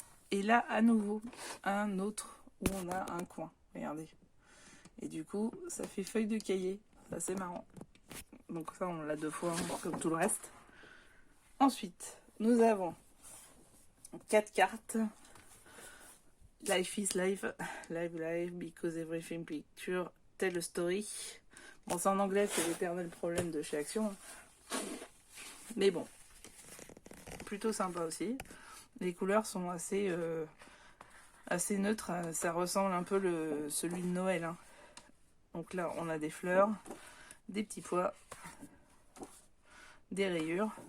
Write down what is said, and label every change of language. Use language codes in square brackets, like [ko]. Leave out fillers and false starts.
[fr] Et là, à nouveau, un autre où on a un coin. Regardez. Et du coup, ça fait feuille de cahier. C'est assez marrant. Donc ça, on l'a 2 fois, hein, comme tout le reste. Ensuite, nous avons 4 cartes. [en] Life is life. Life, life, because everything picture tell a story. [fr] Bon, ça en anglais, c'est l'éternel problème de chez Action. Mais bon, plutôt sympa aussi. Les couleurs sont assez neutres. Ça ressemble un peu celui de Noël. Hein. Donc là, on a des fleurs, des petits pois, des rayures.